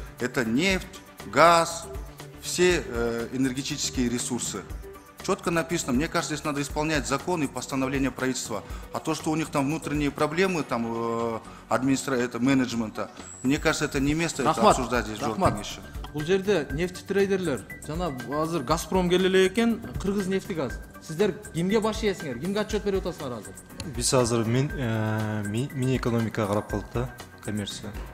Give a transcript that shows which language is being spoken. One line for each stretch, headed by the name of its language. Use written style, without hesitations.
Russian: Это нефть, газ, все энергетические ресурсы. Четко написано. Мне кажется, здесь надо исполнять закон и постановление правительства. А то, что у них там внутренние проблемы, там менеджмента, мне кажется, это не место это обсуждать здесь в Жогорку кеңеши.
Kyrgyz: Бул жерде нефть трейдерлер жана азыр Газпром келе экен, Кыргызнефтегаз. Сиздер кимге баш ийесиңер? Кимге отчет берип атасыңар азыр? Биз азыр Минэкономикага карап калдык да, коммерция.